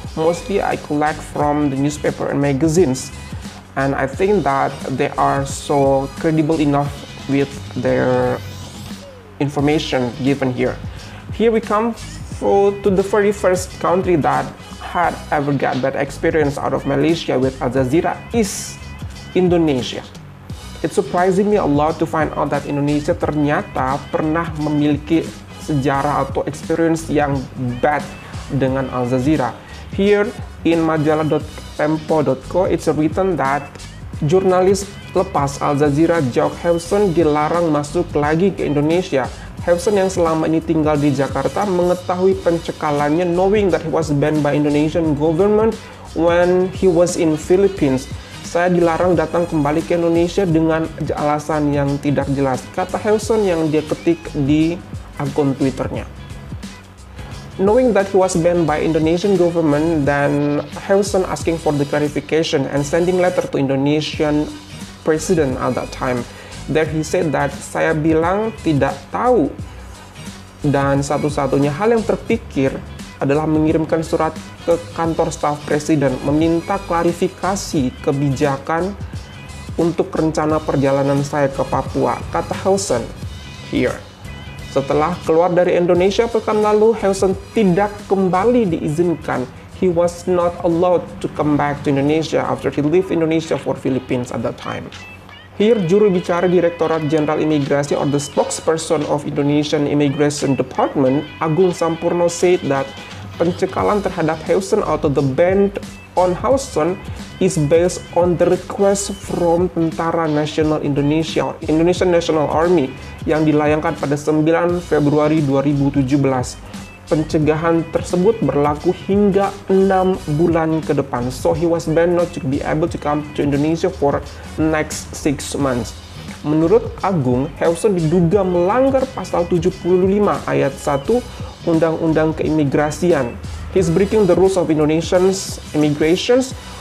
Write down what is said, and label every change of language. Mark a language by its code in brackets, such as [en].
[en] Mostly I collect from the newspaper and magazines, and I think that they are so credible enough with their information given here. Here we come to the very first country that had ever got bad experience out of Malaysia with Al Jazeera is Indonesia. It's surprising me a lot to find out that [id] Indonesia ternyata pernah memiliki sejarah atau experience yang bad dengan Al Jazeera. [en] Here in majalah.tempo.co it's written that [id] jurnalis lepas Al Jazeera Jock Hewson dilarang masuk lagi ke Indonesia. Hewson yang selama ini tinggal di Jakarta mengetahui pencekalannya, [en] knowing that he was banned by Indonesian government when he was in Philippines. [id] Saya dilarang datang kembali ke Indonesia dengan alasan yang tidak jelas, kata Hewson yang dia ketik di akun Twitternya. [en] Knowing that he was banned by Indonesian government, then Hewson asking for the clarification and sending letter to Indonesian president at that time. There he said that [id] saya bilang tidak tahu, dan satu-satunya hal yang terpikir adalah mengirimkan surat ke kantor staf presiden meminta klarifikasi kebijakan untuk rencana perjalanan saya ke Papua, kata Hewson here. Setelah keluar dari Indonesia pekan lalu, Hewson tidak kembali diizinkan. [en] He was not allowed to come back to Indonesia after he left Indonesia for Philippines at that time. Here, [id] juru bicara [en] Direktorat Jenderal Imigrasi or the spokesperson of Indonesian Immigration Department, Agung Sampurno, said that [id] pencekalan terhadap Hewson atau [en] the ban on Hewson is based on the request from Tentara Nasional Indonesia or Indonesian National Army [id] yang dilayangkan pada 9 Februari 2017. Pencegahan tersebut berlaku hingga 6 bulan ke depan. [en] So he was banned not to be able to come to Indonesia for next 6 months. [id] Menurut Agung, Hewson diduga melanggar pasal 75 ayat 1 Undang-Undang Keimigrasian. [en] He's breaking the rules of Indonesians immigrations.